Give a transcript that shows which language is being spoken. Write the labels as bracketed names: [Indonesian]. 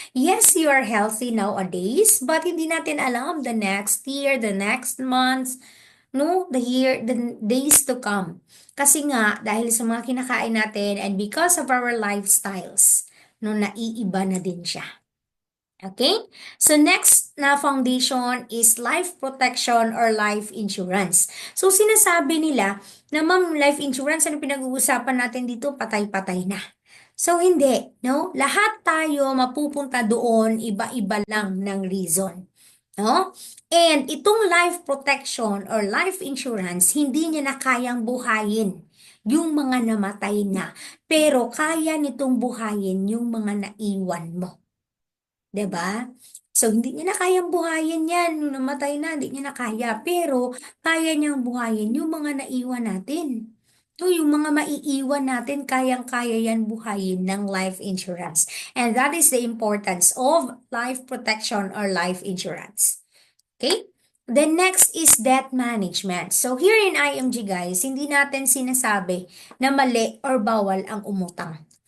[English] Yes, you are healthy nowadays, but [Filipino] hindi natin alam [English] the next year, the next months, no, the year, the days to come. [Filipino] Kasi nga, dahil sa mga kinakain natin [English] and because of our lifestyles, [Filipino] no, naiiba na din siya. [English] Okay? So next na foundation is life protection or life insurance. [Filipino] So sinasabi nila na ma'am, life insurance, ano pinag-uusapan natin dito? Patay-patay na. So hindi, no? Lahat tayo mapupunta doon, iba-iba lang ng reason. No? And itong life protection or life insurance, hindi niya na kayang buhayin yung mga namatay na. Pero kaya nitong buhayin yung mga naiwan mo. 'Di ba? So, hindi niya na kayang buhayin yan. Nung namatay na, hindi niya na kaya. Pero, kaya niyang buhayin yung mga naiwan natin. So, yung mga maiiwan natin, kayang-kaya yan buhayin ng life insurance. [English] And that is the importance of life protection or life insurance. Okay? The next is debt management. [Filipino] So, [English] here in IMG guys, [Filipino] hindi natin sinasabi na mali or bawal ang umutang.